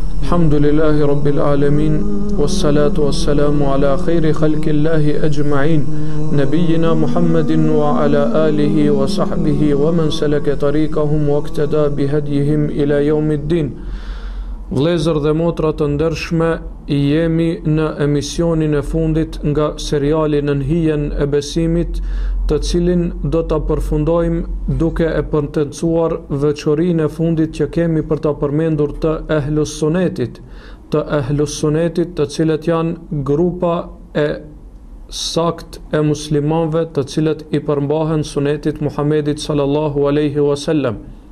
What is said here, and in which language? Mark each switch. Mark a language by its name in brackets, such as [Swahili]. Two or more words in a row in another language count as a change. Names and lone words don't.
[Arabic] الحمد لله رب العالمين، والصلاة والسلام على خير خلق الله أجمعين، نبينا محمد وعلى آله وصحبه ومن سلك طريقهم واقتدى بهديهم إلى يوم الدين. [Albanian] Vëllezër dhe motra të ndershme, jemi në emisionin e fundit nga seriali Në hijen e besimit, të cilin do ta përfundojmë duke e përtencuar veçorinë e fundit që kemi për ta përmendur të Ehlus Sunetit, të cilët janë grupa e sakt e muslimanëve të cilët i përmbahen sunetit Muhammedit [Arabic] صلى الله عليه وسلم.